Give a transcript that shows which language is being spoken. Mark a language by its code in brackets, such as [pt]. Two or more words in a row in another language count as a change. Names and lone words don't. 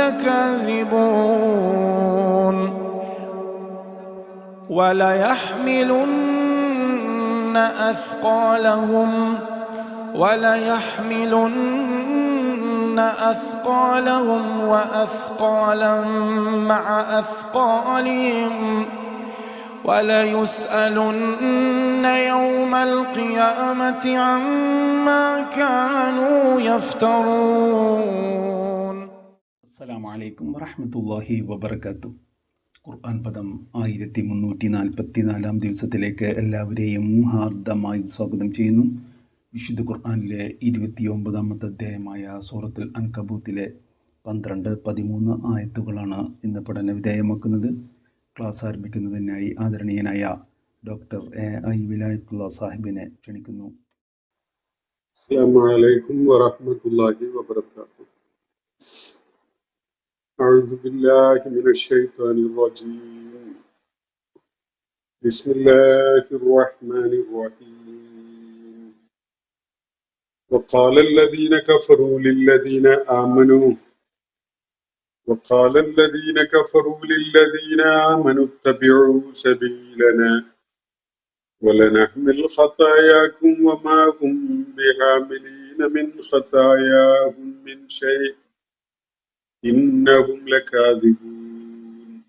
[ar] لكاذبون وليحملن أثقالهم وأثقالا مع أثقالهم وليسألن يوم القيامة عما كانوا يفترون. السلام عليكم ورحمة الله وبركاته. [ml] ഖുർആൻ പദം 1344 ദിവസത്തിലേക്ക് എല്ലാവരെയും ഹാർദമായി സ്വാഗതം ചെയ്യുന്നു. വിശുദ്ധ ഖുർആനിലെ 29ാമത്തെ അധ്യായമായ സൂറത്തുൽ അൻകബൂത്തിലെ 12-13 ആയത്തുകളാണ് ഇന്ന് പഠന വിധേയമാക്കുന്നത്. ക്ലാസ് ആരംഭിക്കുന്നതിനായി ആദരണീയനായ ഡോക്ടർ എ.ഐ. വിലായത്തുള്ള സാഹിബിനെ ക്ഷണിക്കുന്നു. [ar] السلام عليكم ورحمة الله وبركاته. أعوذ بالله من الشيطان الرجيم. بسم الله الرحمن الرحيم. وقال الذين كفروا للذين آمنوا اتبعوا سبيلنا ولنحمل خطاياكم وما هم بحاملين من خطاياهم من شيء إنهم لكاذبون